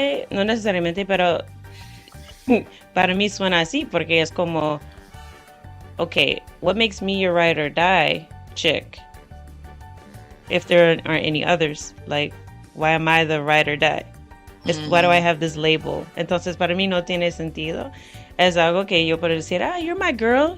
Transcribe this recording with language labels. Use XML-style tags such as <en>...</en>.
<es>No necesariamente, pero para mí suena así, porque es como,</es> <en>okay, what makes me your ride or die chick? If there aren't any others, like, why am I the ride or die? Why do I have this label?</en> <es>Entonces, para mí no tiene sentido. Es algo que yo puedo decir,</es> <en>you're my girl.</en>